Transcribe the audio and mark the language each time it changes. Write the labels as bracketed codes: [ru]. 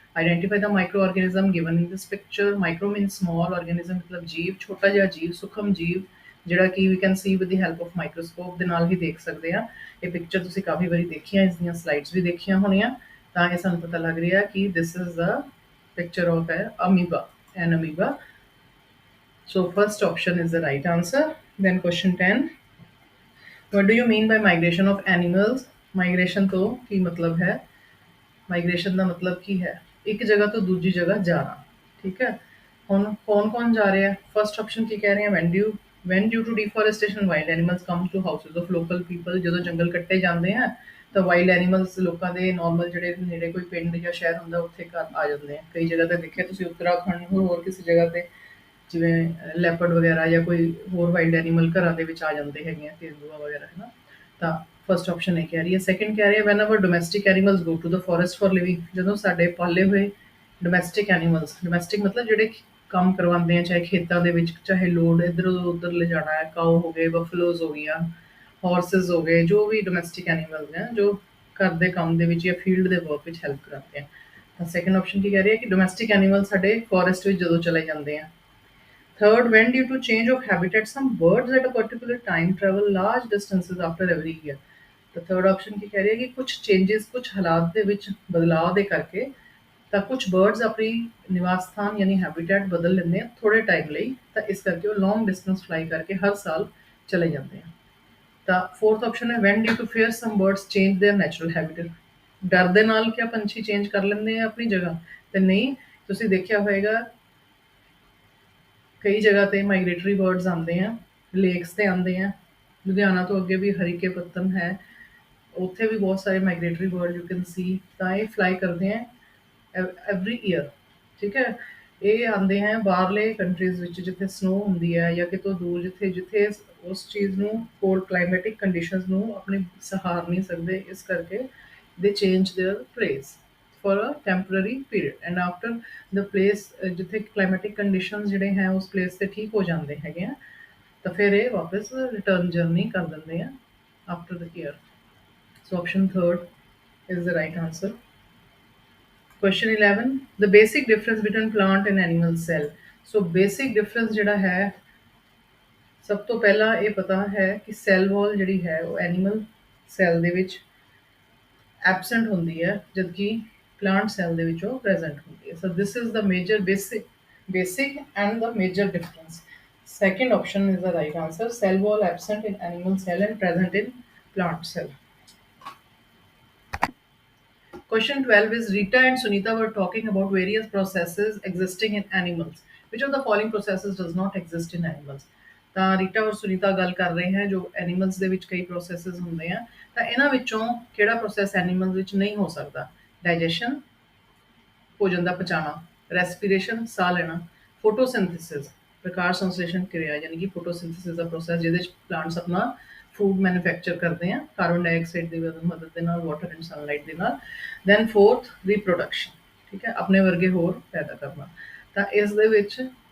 [en] Identify the micro organism given in this picture. Micro mean small, organism [pa] ਮਤਲਬ ਜੀਵ, ਛੋਟਾ ਜਿਹਾ ਜੀਵ, ਸੂਖਮ [en] ਜੀਵ, ਜਿਹੜਾ ਕਿ we can see with the help of microscope [pa] ਦੇ ਨਾਲ ਹੀ ਦੇਖ ਸਕਦੇ ਆ। ਇਹ ਪਿਕਚਰ ਤੁਸੀਂ ਕਾਫੀ ਵਾਰੀ ਦੇਖੀਆਂ, ਇਸ ਦੀਆਂ ਸਲਾਈਡਸ ਵੀ ਦੇਖੀਆਂ ਹੋਣੀਆਂ, ਤਾਂ ਇਹ ਸਾਨੂੰ ਪਤਾ ਲੱਗ ਰਿਹਾ ਕਿ [en] This is the picture of an amoeba. So first option is the right answer. Then question 10, what do you mean by migration of animals? [pa] Migration ਤੋਂ ਕੀ ਮਤਲਬ ਹੈ? ਮਾਈਗ੍ਰੇਸ਼ਨ ਦਾ ਮਤਲਬ ਕੀ ਹੈ? ਇੱਕ ਜਗ੍ਹਾ ਤੋਂ ਦੂਜੀ ਜਗ੍ਹਾ ਜਾਣਾ, ਠੀਕ ਹੈ। ਹੁਣ ਕੌਣ ਜਾ ਰਿਹਾ? [en] first option [pa] ਕੀ ਕਹਿ ਰਹੇ ਆ, [en] when due to deforestation wild animals come to houses of local people। [pa] ਜਦੋਂ ਜੰਗਲ ਕੱਟੇ ਜਾਂਦੇ ਆ ਤਾਂ ਵਾਈਲਡ ਐਨੀਮਲਸ ਲੋਕਾਂ ਦੇ ਨਾਰਮਲ ਜਿਹੜੇ ਨੇੜੇ ਕੋਈ ਪਿੰਡ ਜਾਂ ਸ਼ਹਿਰ ਹੁੰਦਾ ਉੱਥੇ ਘਰ ਆ ਜਾਂਦੇ ਆ। ਕਈ ਜਗ੍ਹਾ ਤੇ ਦੇਖਿਆ ਤੁਸੀਂ ਉੱਤਰਾਖੰਡ ਹੋਰ ਕਿਸੇ ਜਗ੍ਹਾ ਤੇ ਜਿਵੇਂ ਲੈਪਰਡ ਵਗੈਰਾ ਜਾਂ ਕੋਈ ਹੋਰ ਵਾਈਲਡ ਐਨੀਮਲ ਘਰਾਂ ਦੇ ਵਿੱਚ ਆ ਜਾਂਦੇ ਹੈਗੇ ਆ, ਤੇਂਦੂਆ ਵਗੈਰਾ, ਹੈ ਨਾ। ਤਾਂ ਫਸਟ ਆਪਸ਼ਨ ਇਹ ਕਹਿ ਰਹੀ ਹੈ। [en] second [pa] ਕਹਿ ਰਹੀ ਹੈ [en] When our domestic animals go to the forest for living. [pa] ਜਦੋਂ ਸਾਡੇ ਪਾਲੇ ਹੋਏ ਡੋਮੈਸਟਿਕ ਐਨੀਮਲਸ, ਡੋਮੈਸਟਿਕ ਮਤਲਬ ਜਿਹੜੇ ਕੰਮ ਕਰਵਾਉਂਦੇ ਆ, ਚਾਹੇ ਖੇਤਾਂ ਦੇ ਵਿੱਚ, ਚਾਹੇ ਲੋਡ ਇੱਧਰ ਉੱਧਰ ਲਿਜਾਣਾ ਹੈ, ਕਾਓ ਹੋ ਗਏ, ਬਫਲੋਜ਼ ਹੋ ਗਈਆਂ, ਹਾਰਸਿਸ ਹੋ ਗਏ, ਜੋ ਵੀ ਡੋਮੈਸਟਿਕ ਐਨੀਮਲਸ ਨੇ ਜੋ ਘਰ ਦੇ ਕੰਮ ਦੇ ਵਿੱਚ ਜਾਂ ਫੀਲਡ ਦੇ ਵਰਕ ਵਿੱਚ ਹੈਲਪ ਕਰਦੇ ਆ। ਤਾਂ ਸੈਕਿੰਡ ਆਪਸ਼ਨ ਕੀ ਕਹਿ ਰਹੀ ਹੈ ਕਿ ਡੋਮੈਸਟਿਕ ਐਨੀਮਲ ਸਾਡੇ ਫੋਰੈਸਟ ਵਿੱਚ ਜਦੋਂ ਚਲੇ ਜਾਂਦੇ ਆ। [en] Third, when due to change of habitat, some birds at a particular time travel large distances after every year। [pa] ਤਾਂ ਥਰਡ ਆਪਸ਼ਨ ਕੀ ਕਹਿ ਰਹੀ ਹੈ ਕਿ ਕੁਝ ਚੇਂਜਸ, ਕੁਝ ਹਾਲਾਤ ਦੇ ਵਿੱਚ ਬਦਲਾਅ ਦੇ ਕਰਕੇ ਤਾਂ ਕੁਝ ਬਰਡਸ ਆਪਣੀ ਨਿਵਾਸ ਸਥਾਨ ਯਾਨੀ ਹੈਬਿਟੈਟ ਬਦਲ ਲੈਂਦੇ ਆ ਥੋੜੇ ਟਾਈਮ ਲਈ, ਤਾਂ ਇਸ ਕਰਕੇ ਉਹ ਲੌਂਗ ਡਿਸਟੈਂਸ ਫਲਾਈ ਕਰਕੇ ਹਰ ਸਾਲ ਚਲੇ ਜਾਂਦੇ ਆ। [en] ਤਾਂ fourth option ਹੈ when due to fear some birds change their natural habitat। [pa] ਡਰ ਦੇ ਨਾਲ ਕਿਆ ਪੰਛੀ ਚੇਂਜ ਕਰ ਲੈਂਦੇ ਆ ਆਪਣੀ ਜਗ੍ਹਾ? ਤੇ ਨਹੀਂ, ਤੁਸੀਂ ਦੇਖਿਆ ਹੋਏਗਾ ਕਈ ਜਗ੍ਹਾ ਤੇ ਮਾਈਗ੍ਰੇਟਰੀ ਬਰਡਸ ਆਉਂਦੇ ਆ, ਲੇਕਸ ਤੇ ਆਉਂਦੇ ਆ। ਲੁਧਿਆਣਾ ਤੋਂ ਅੱਗੇ ਵੀ ਹਰੀਕੇ ਪੱਤਨ ਹੈ, ਉੱਥੇ ਵੀ ਬਹੁਤ ਸਾਰੇ migratory bird [en] You can see. [pa] ਤਾਂ ਇਹ ਫਲਾਈ ਕਰਦੇ ਆ [en] every year, [pa] ਠੀਕ ਹੈ। ਇਹ ਆਉਂਦੇ ਹੈ ਬਾਹਰਲੇ ਕੰਟਰੀਜ਼ ਵਿੱਚ ਜਿੱਥੇ ਸਨੋ ਹੁੰਦੀ ਹੈ, ਜਾਂ ਕਿਤੋਂ ਦੂਰ ਜਿੱਥੇ ਜਿੱਥੇ ਉਸ ਚੀਜ਼ ਨੂੰ ਕੋਲਡ ਕਲਾਈਮੈਟਿਕ ਕੰਡੀਸ਼ਨਸ ਨੂੰ ਆਪਣੇ ਸਹਾਰ ਨਹੀਂ ਸਕਦੇ, ਇਸ ਕਰਕੇ [en] they change their place for a temporary period and after the place [pa] ਜਿੱਥੇ ਕਲਾਈਮੈਟਿਕ ਕੰਡੀਸ਼ਨਸ ਜਿਹੜੇ ਹੈ ਉਸ ਪਲੇਸ 'ਤੇ ਠੀਕ ਹੋ ਜਾਂਦੇ ਹੈਗੇ ਆ, ਤਾਂ ਫਿਰ ਇਹ ਵਾਪਸ ਰਿਟਰਨ ਜਰਨੀ ਕਰ ਦਿੰਦੇ ਆ [en] After the year. So option third is the right answer. Question 11, the basic difference between plant and animal cell। So basic difference [pa] ਜਿਹੜਾ ਹੈ, ਸਭ ਤੋਂ ਪਹਿਲਾਂ ਇਹ ਪਤਾ ਹੈ ਕਿ ਸੈੱਲ ਵਾਲ ਜਿਹੜੀ ਹੈ ਉਹ ਐਨੀਮਲ ਸੈੱਲ ਦੇ ਵਿੱਚ ਐਬਸੈਂਟ ਹੁੰਦੀ ਹੈ, ਜਦਕਿ ਪਲਾਂਟ ਸੈੱਲ ਦੇ ਵਿੱਚ ਉਹ ਪ੍ਰੈਜ਼ੈਂਟ ਹੁੰਦੀ ਹੈ। [en] So this is the major basic and the major difference। Second option is the right answer, cell wall absent in animal cell and present in plant cell। Question 12 is Rita and Sunita were talking about various processes existing in animals. Which of the following processes does not exist in animals? [pa] ਤਾਂ ਰੀਟਾ ਔਰ ਸੁਨੀਤਾ ਗੱਲ ਕਰ ਰਹੇ ਹੈ ਜੋ animals ਦੇ ਵਿੱਚ ਕਈ ਪ੍ਰੋਸੈਸਸ ਹੁੰਦੇ ਆ ਤਾਂ ਇਹਨਾਂ ਵਿੱਚੋਂ ਕਿਹੜਾ ਪ੍ਰੋਸੈਸ ਐਨੀਮਲਸ ਵਿੱਚ ਨਹੀਂ ਹੋ ਸਕਦਾ ਡਾਈਜੈਸ਼ਨ ਭੋਜਨ ਦਾ ਪਚਾਣਾ ਰੈਸਪੀਰੇਸ਼ਨ ਸਾਹ ਲੈਣਾ ਫੋਟੋਸਿੰਥੇਸਿਸ ਪ੍ਰਕਾਸ਼ ਸੰਸ਼ਲੇਸ਼ਣ ਕਿਰਿਆ ਯਾਨੀ ਕਿ ਫੋਟੋਸਿੰਥੇਸਿਸ ਦਾ ਪ੍ਰੋਸੈਸ ਜਿਹਦੇ ਵਿੱਚ ਪਲਾਂਟਸ ਆਪਣਾ ਫੂਡ ਮੈਨੂਫੈਕਚਰ ਕਰਦੇ ਆ ਕਾਰਬਨ ਡਾਈਆਕਸਾਈਡ ਦੀ ਮਦਦ ਦੇ ਨਾਲ ਵਾਟਰ ਐਂਡ ਸਨਲਾਈਟ ਦੇ ਨਾਲ ਦੈਨ ਫੋਰਥ ਰੀਪਰੋਡਕਸ਼ਨ ਠੀਕ ਹੈ ਆਪਣੇ ਵਰਗੇ ਹੋਰ ਪੈਦਾ ਕਰਨਾ ਤਾਂ ਇਸ ਦੇ ਵਿੱਚ